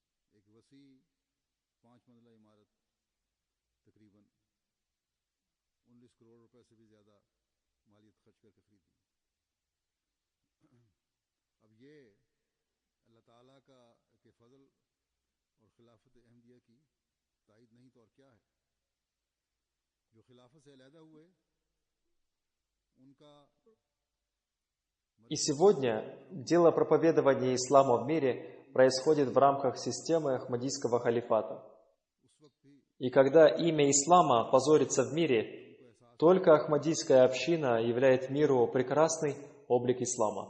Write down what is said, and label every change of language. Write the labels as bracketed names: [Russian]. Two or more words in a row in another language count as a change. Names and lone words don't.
[Urdu] ایک وسیع 5 منزلہ عمارت تقریباً 19 کروڑ روپے سے بھی زیادہ مالیت خرچ کرکے خریدی. اب یہ اللہ تعالیٰ کا کے فضل اور خلافت احمدیہ کی تائید نہیں تو اور کیا ہے. جو خلافت سے علیحدہ ہوئے ان کا [Russian] И сегодня дело проповедования ислама в мире происходит в рамках системы Ахмадийского халифата. И когда имя ислама позорится в мире, только Ахмадийская община являет миру прекрасный облик ислама.